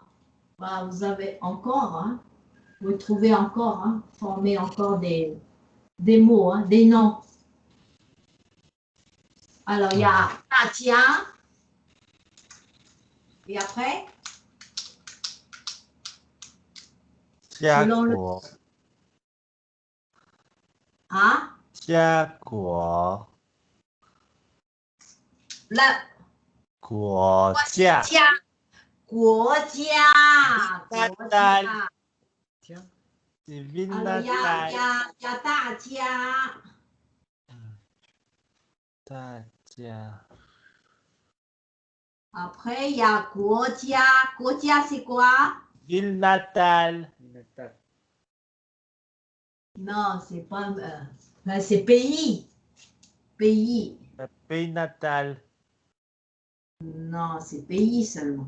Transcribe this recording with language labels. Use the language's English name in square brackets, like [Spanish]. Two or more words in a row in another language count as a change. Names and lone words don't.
[French] Bah, vous avez encore, hein. Vous trouvez encore, hein. Formez encore des mots, hein, des noms. Alors, il y a 大家 et après. Selon le. 啊， [Chinese] 家国 [French] la [Chinese] 国家家国家国家。 [French] C'est Alors, il y a 大家。 [Chinese] 大家 [French] Après, il y a Kuotia. Kuotia, c'est quoi? Ville natale. Non, c'est pas... ben, c'est pays. Pays. Le pays natal. Non, c'est pays seulement.